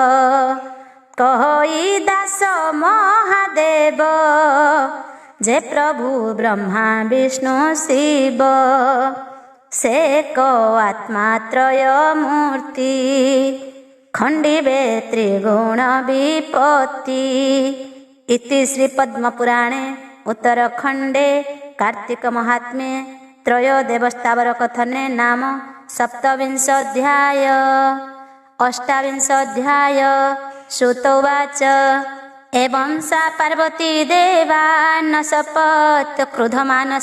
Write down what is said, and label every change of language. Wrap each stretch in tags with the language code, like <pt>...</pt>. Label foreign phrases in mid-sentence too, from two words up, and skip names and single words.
<or>କହଇ ଦାସ ମହାଦେବ ଯେ ପ୍ରଭୁ ବ୍ରହ୍ମା ବିଷ୍ଣୁ ଶିବ। ସେ ଏକ ଆତ୍ମା ତ୍ରୟ ମୂର୍ତ୍ତି ଖଣ୍ଡିବେ ତ୍ରିଗୁଣ ବିପତ୍ତି।</or> <sa>ଇତି ଶ୍ରୀ ପଦ୍ମପୁରାଣେ उत्तरखंडे कार्तिक महात्म्ये त्रयोदेवस्तावर कथने नाम सप्तविंशोऽध्याय। अष्टाविंशोऽध्याय। श्रुतोवाच एवं सा पार्वती देवा न शपथ क्रुधमानस।</sa>